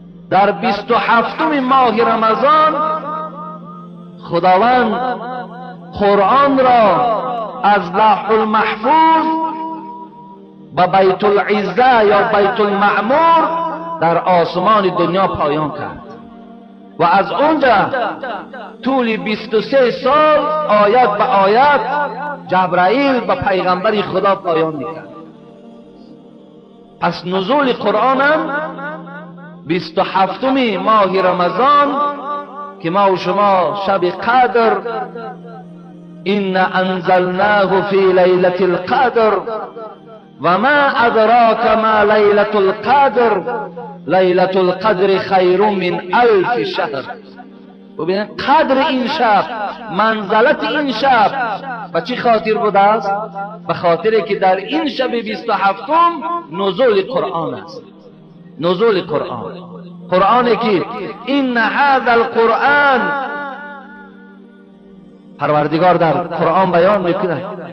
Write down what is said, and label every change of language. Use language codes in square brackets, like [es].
[fa] در 27 ماه رمضان خداوند قرآن را از لوح المحفوظ به بیت العزه یا بیت المعمور در آسمان دنیا پایان کرد و از اونجا طول 23 سال آیت به آیت جبرائیل به پیغمبر خدا پایان میکرد. پس نزول قرآن هم 27 ماه رمضان که ما و شما شب قدر [ar] إن أنزلناه في ليلة القدر وما أدراك ما ليلة القدر ليلة القدر خير من 1000 شهر. [fa] ببینید قدر این شب، منزلت این شب به چی خاطر بوده است؟ به خاطری که در این شب 27 نزول قرآن است. نزول قرآن، قرآنی که این [ar] هذا القرآن، [fa] پروردگار در قرآن بیان میکنه